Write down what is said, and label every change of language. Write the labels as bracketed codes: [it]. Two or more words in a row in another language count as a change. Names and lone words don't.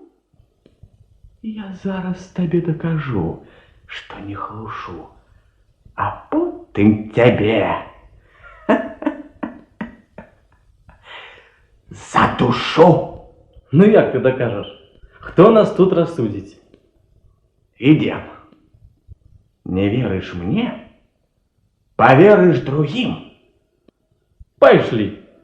[be] Я зараз табе дакажу, што не хлушу, а потым цябе задушу. Ну як ты дакажаш? Хто нас тут рассудзіць? [ru] Идем. Не веришь мне? Поверишь другим. [be] Пайшлі.